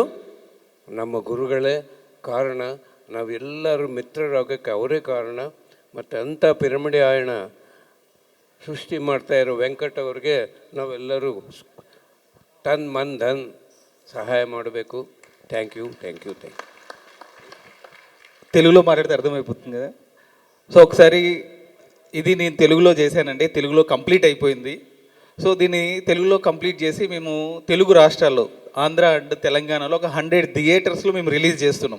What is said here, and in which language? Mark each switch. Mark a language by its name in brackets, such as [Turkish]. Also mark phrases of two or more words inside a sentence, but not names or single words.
[Kannada] ನಮ್ಮ ಗುರುಗಳೇ ಕಾರಣ. ನಾವೆಲ್ಲರೂ ಮಿತ್ರರಾಗೋಕ್ಕೆ ಅವರೇ ಕಾರಣ. ಮತ್ತು ಅಂಥ ಪಿರಮಿಡ್ ಆಯಣ ಸೃಷ್ಟಿ ಮಾಡ್ತಾಯಿರೋ ವೆಂಕಟ್ ಅವ್ರಿಗೆ ನಾವೆಲ್ಲರೂ [Hindi] तन मन धन [Kannada] సహాయ ಮಾಡಬೇಕು. [English] thank you. [Telugu] తెలుగులో మాట్లాడితే అర్థమైపోతుంది కదా. సో ఒకసారి ఇది నేను తెలుగులో చేశానండి, తెలుగులో కంప్లీట్ అయిపోయింది. సో దీన్ని తెలుగులో కంప్లీట్ చేసి మేము తెలుగు రాష్ట్రాల్లో ఆంధ్ర అండ్ తెలంగాణలో ఒక 100 థియేటర్స్లో మేము రిలీజ్ చేస్తున్నాం.